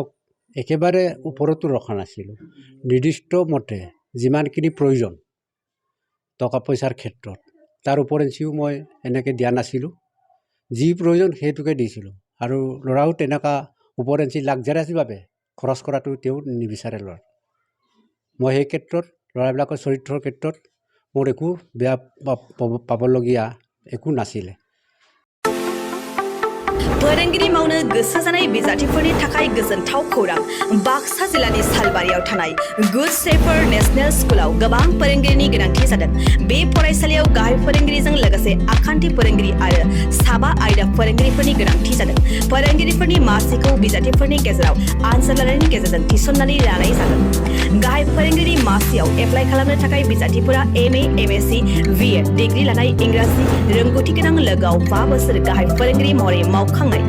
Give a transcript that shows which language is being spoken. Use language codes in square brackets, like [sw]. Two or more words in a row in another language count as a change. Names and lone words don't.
[as] একেবাৰে ওপৰতো ৰখা নাছিলোঁ নিৰ্দিষ্ট মতে যিমানখিনি প্ৰয়োজন টকা পইচাৰ ক্ষেত্ৰত তাৰ ওপৰেঞ্চিও মই এনেকৈ দিয়া নাছিলোঁ যি প্ৰয়োজন সেইটোকে দিছিলোঁ আৰু ল'ৰাও তেনেকুৱা ওপৰেঞ্চি লাগজাৰিয়াছভাৱে খৰচ কৰাটো তেওঁ নিবিচাৰে ল'ৰা মই সেই ক্ষেত্ৰত ল'ৰাবিলাকৰ চৰিত্ৰৰ ক্ষেত্ৰত মোৰ একো বেয়া পাবলগীয়া একো নাছিলে [brx] फोरोंगिरि मावनो गोसो जानाय बिजाथिफोरनि थाखाय गोजोनथाव खौरां बाक्सा जिल्लानि सालबारियाव थानाय गुड शेफार्ड नेशनेल स्कुलाव गोबां फोरोंगिरिनि गोनांथि जादों बे फरायसालियाव गाहाय फोरोंगिरिजों लोगोसे आखान्थि फोरोंगिरि आरो साबा आयदा फोरोंगिरिफोरनि गोनांथि जादों फोरोंगिरिफोरनि मासिखौ बिजाथिफोरनि गेजेराव आनजादलारिनि गेजेरजों थिसननानै लानाय जागोन गाहाय फोरोंगिरि मासियाव एप्लाइ खालामनो थाखाय बिजाथिफोरा MA MSc BEd डिग्री लानाय इंराजि रोंगौथि गोनां लोगोआव 5 बोसोर गाहाय फोरोंगिरि महरै मावखांनाय